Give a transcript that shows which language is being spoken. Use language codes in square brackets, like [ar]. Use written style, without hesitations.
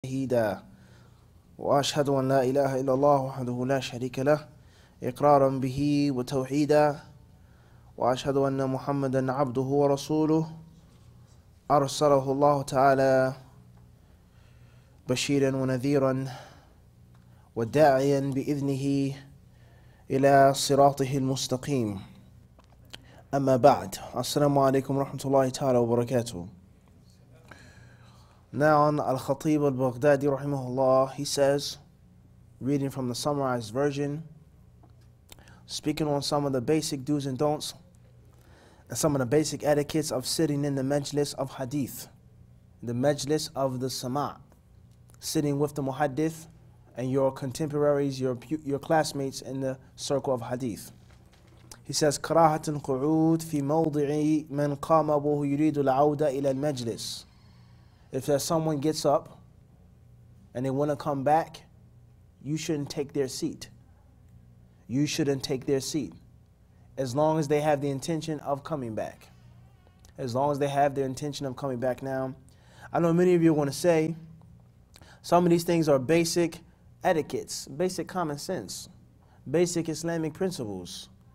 [ar] وتوحيدا وأشهد أن لا إله إلا الله وحده لا شريك له إقرارا به وتوحيدا وأشهد أن محمدا عبده ورسوله أرسله الله تعالى بشيرا ونذيرا وداعيا بإذنه إلى صراطه المستقيم. أما بعد, Assalamu alaikum rahmatullahi ta'ala wa barakatuh. [en] Now on Al-Khatib al-Baghdadi rahimahullah, he says, reading from the summarized version, speaking on some of the basic do's and don'ts and some of the basic etiquettes of sitting in the majlis of hadith, the majlis of the sama', sitting with the muhaddith and your contemporaries, your classmates in the circle of hadith. He says, [ar] كراهة القعود في موضع من قام وهو يريد العودة إلى المجلس. [en] If there's someone gets up and they want to come back, you shouldn't take their seat. You shouldn't take their seat as long as they have the intention of coming back. As long as they have their intention of coming back. Now, I know many of you want to say some of these things are basic etiquettes, basic common sense, basic Islamic principles.